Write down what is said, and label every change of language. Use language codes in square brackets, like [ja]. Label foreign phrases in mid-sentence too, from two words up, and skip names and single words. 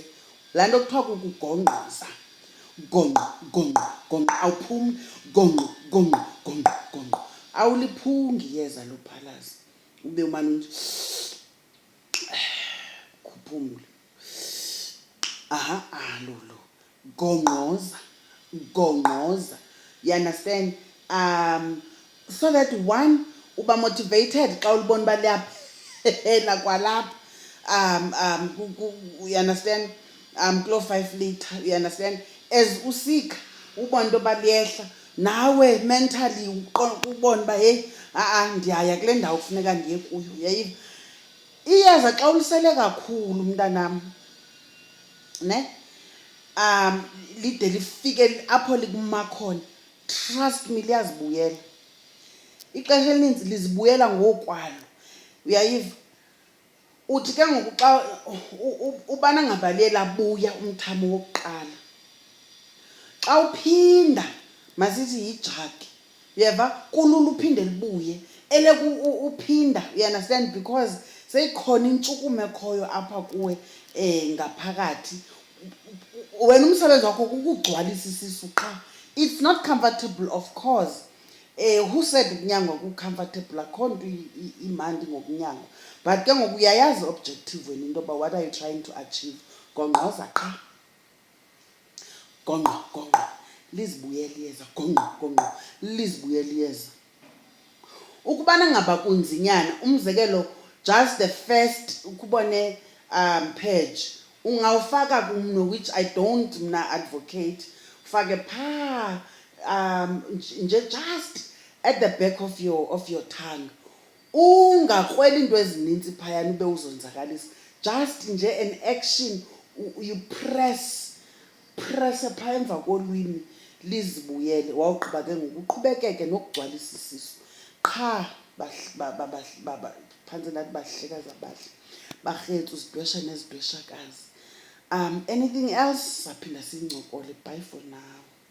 [xh] Laa nto kuthiwa kukugongqoza, gongqo gongqo gongqo, awuphumli, gongqo gongqo gongqo gongqo, awuliphungi iyeza lophalaza ube umane kuphumle. Lolo gongqoza gongqoza, [en] you understand, so that one [xh] uba motivated xa ulibona uba liyaphela kwalapha, [en] you understand, [xh] kuloo 5 liter, [en] you understand, as [xh] usika ubona into yoba liyehla nawe mentally ubona uba heyi ndiyaya kule ndawo kufuneka ndiye kuyo, uyayiva. Iyeza xa ulisele kakhulu mntanam ne, lide lifike apho likuma khona, [en] trust me [xh] liyazibuyela. Ixesha elininzi lizibuyela ngokwalo, uyayiva. Uthi ke ngoku xa ubana ngaba liye labuya umthamo wokuqala, xa uphinda masithi yijaki, uyeva, kulula uphinde libuye uphinda, [en] you understand, because [xh] seyikhona intshukumo ekhoyo apha kuwe ngaphakathi. Wena umsebenzi wakho kukugcwalisa isisu qha. [en] It's not comfortable, of course. Who said [xh] ukunyangwa ku-comfortable? Akho nto imandi ngokunyangwa, but ke ngoku uyayazi objective wena into yoba [en] what are you trying to achieve. [xh] Gongqoza qha, gongqo gongqo, lizibuyele iyeza, gongqo gongqo, lizibuyele iyeza. Ukubana ngaba kunzinyana, umzekelo [en] just the first [xh] ukubone purge ungawufaka kumno, [en] which I don't [xh] mna advocate, ufake phaa nje [en] just at the back of your tongue. [xh] Ungakrweli into ezininzi phayana ube uzonzakalisa, just nje [en] an action, you press [xh] phaa emva kolwimi lizibuyele. Wawugqiba ke ngoku uqhubekeke nokugcwalisa isisu qha. Phantse nathi bahlekazi abahle barhethu zidwesha nezidweshakazi. Anything else saphinda siyincokole. [en] Bye for now.